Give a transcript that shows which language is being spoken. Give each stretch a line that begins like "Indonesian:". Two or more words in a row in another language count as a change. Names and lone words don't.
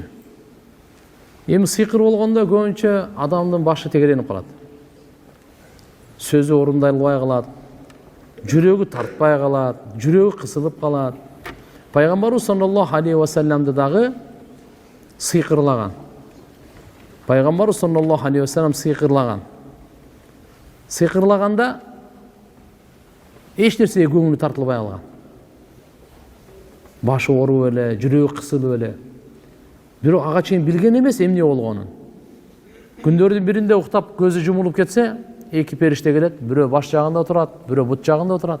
Kyrgyz: Эми сыйкыр болгондо көбүнчө адамдын башы тегеренип калат. Сөзү орундалбай калат, жүрөгү тартпай калат, жүрөгү кысылып калат. Пайгамбарыбыз
Arabic: صلى الله عليه وسلم
Kyrgyz: дагы сыйкырлаган. Пайгамбар
Arabic: صلى الله عليه وسلم
Kyrgyz: сыйкырлаган. Сыйкырлаганда эч нерсеге көңүлү тартылбай калган. Башы ооруп эле, жүрөгү кысылып эле. Бирок ага чейин билген эмес эмне болгонун. Күндөрдүн биринде уктап көзү жумулуп кетсе, эки периште келет, бирөө баш жагында отурат, бирөө бут жагында отурат.